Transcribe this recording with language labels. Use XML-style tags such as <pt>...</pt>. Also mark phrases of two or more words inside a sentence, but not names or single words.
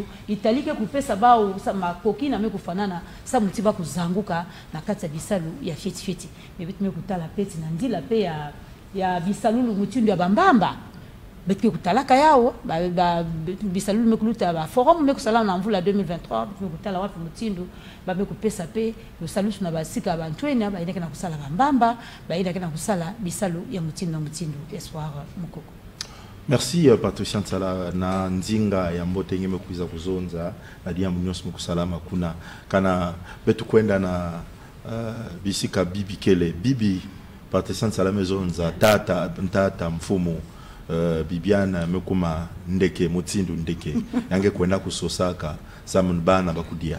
<ktu>Italie ke kupesa bao makoki na mekufanana sa muti bakuzanguka na kati ya bisalu ya feti mebitu mekutala peti na nzila pe ya bisalulu mutindu ya bambamba betke kutalaka yao bisalulu mekuluta ba forum mekusala na mvula 2023 mekutala wapi mutindu ba mekupesa pe lo salusu na basika bantwene ba ineke na kusala bambamba ba ineke na kusala bisalu ya mutindu espoir mukoko. Merci Patricia Ntsala na nzinga ya mbote ngeme kuiza kuzonza na dia munyos mukusalama kuna kana betu kwenda na bisika bibi kele bibi Patricia Ntsala mezonza tata mfumu Bibiana mekuma ndeke mutindu ndeke yange kwenda kusosaka samunbana bakudia</ktu>